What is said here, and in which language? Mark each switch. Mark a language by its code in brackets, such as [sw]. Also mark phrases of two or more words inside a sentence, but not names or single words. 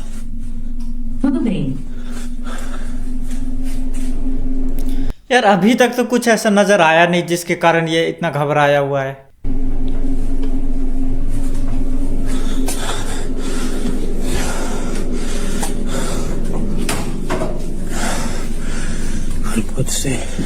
[pt] Tudo bem. [hi] यार अभी तक तो कुछ ऐसा नजर आया नहीं जिसके कारण ये इतना घबराया हुआ है। [pt] Não pode ser.